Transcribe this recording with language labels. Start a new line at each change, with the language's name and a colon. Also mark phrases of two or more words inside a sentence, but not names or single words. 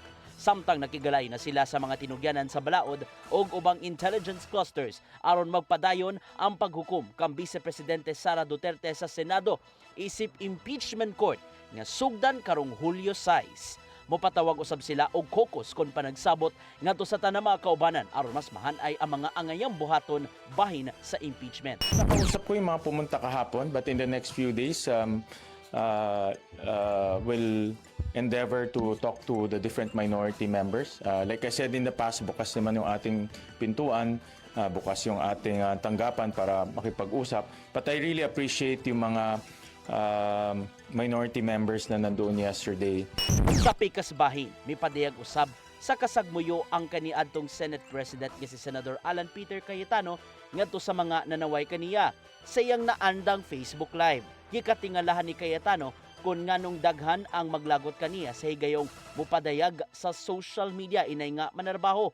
Cebuano: Samtang nakigalay na sila sa mga tinugyanan sa balaod o ubang
English: intelligence clusters
Cebuano: aron magpadayon ang paghukom kang Vice Presidente Sara Duterte sa Senado isip
English: impeachment court
Cebuano: nga sugdan karong Hulyo 6. Mopatawag usab sila og caucus kon panagsabot ngadto sa tanang mga kaubanan aron mas mahanay ang mga angayang buhaton bahin sa impeachment.
Filipino: Nakausap ko yung mga pumunta kahapon
English: but in the next few days we'll endeavor to talk to the different minority members. Like I said in the past,
Filipino: bukas naman yung ating pintuan, bukas yung ating tanggapan para makipag-usap.
English: But I really appreciate
Filipino: yung mga
English: minority members
Filipino: na nandoon
English: yesterday.
Cebuano: Sa pikas bahin, may padayag usab sa kasagmuyo ang kaniadtong
English: Senate President
Cebuano: nga si Senator Alan Peter Cayetano ngadto sa mga nanaway kaniya sa iyang naandang Facebook Live. Gikatingalahan ni Cayetano kung nganong daghan ang maglagot kaniya sa higayong mupadayag sa
English: social media
Cebuano: inay nga manarbaho.